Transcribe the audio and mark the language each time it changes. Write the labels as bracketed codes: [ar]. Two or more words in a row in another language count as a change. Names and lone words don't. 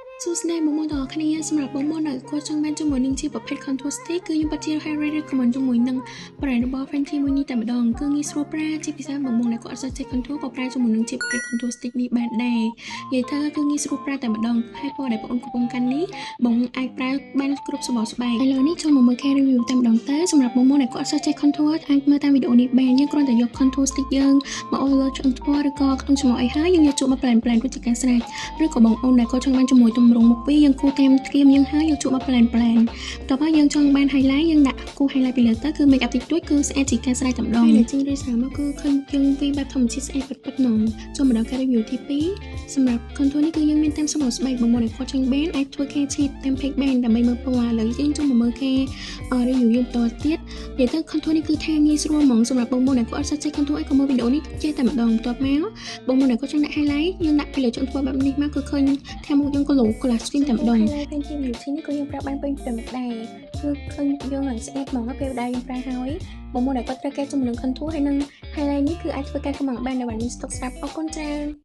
[km] សួស្តីបងប្អូនទាំងអស់គ្នាសម្រាប់បងប្អូនដែលគាត់ចង់បានជាមួយនឹងជាប្រភេទ [en] contour stick [km] គឺខ្ញុំពិតជា [en] highly recommend [km] ជាមួយនឹង brand របស់ Fenty មួយនេះតែម្ដងគឺងាយស្រួលប្រើជាពិសេសបងប្អូនដែលគាត់អត់សូវចេះ contour ក៏ប្រើជាមួយនឹងជាប្រភេទ [en] contour stick [km] នេះបានដែរនិយាយថាគឺងាយស្រួលប្រើតែម្ដងហើយពណ៌ដែលបងប្អូនកំពុងកាន់នេះបងអាចប្រើ បានគ្រប់សម្បកស្បែកឥឡូវនេះចូលមកមើល [en] care review [km] តែម្ដងទៅសម្រាប់បងប្អូនដែលគាត់អត់សូវចេះ contour អាចមើលតាមវីដេអូនេះបានយើងគ្រាន់តែយក [en] contour stick [km] យើងមកអូសលើឆ្អឹងថ្មឬក៏ក្នុងច្រមុះអីហើយយើងយកជក់មក plan រួចជាការស្រេចឬក៏បងប្អូ នដែលគាត់ចង់បានជាមួយទម្រង់មុខពីរយើងគូតាមស្គីមយើងហើយយកជក់មក plan បន្ទាប់មកយើងចង់បាន highlight យើងដាក់គូ highlight ពីលើទៅគឺ [en] make up [km] តិចតួចគឺស្អាតជាការស្រេចតែម្ដងហើយចេញឬ សារមកគឺឃើញយើងពីបែបធម្មជាតិស្អាតពិតៗហ្មងចូលមកដល់ការ review ទី2សម្រាប់ contour នេះគឺយើងមានតាមសម្បកស្បែកបងប្អូនដែលគាត់ចង់បាន អាចធ្វើការឆេតតាម page បានដើម្បីមើលពណ៌ឥឡូវយើងចូលមកមើលការ review យើងបន្តទៀតនិយាយទៅ contour នេះគឺថាងាយស្រួលហ្មងសម្រាប់បងប្អូនដែលគាត់អត់សូវចេះ contour អីក៏មើលវីដេអូនេះចេះតែម្ដងបន្ទាប់មកបងប្អូនដែលគាត់ចង់ដាក់ highlight យើងដាក់ពីលើជើងធ្វើបែបនេះមកគឺឃើញថាមុខយើង [en] glow glass skin [km] តែម្ដង highlight Fenty Beauty នេះក៏យើងប្រើបានពេញទៅមុខដែរគឺឃើញយើងឡើងស្អាតហ្មងពេលដែលយើងប្រើហើយបងប្អូនដែលគាត់ត្រូវការជំនួយ contour ហើយនឹង highlight នេះគឺអាចធ្វើការកម្លាំងបាននៅបានមាន stock ស្រាប់អរគុណច្រើន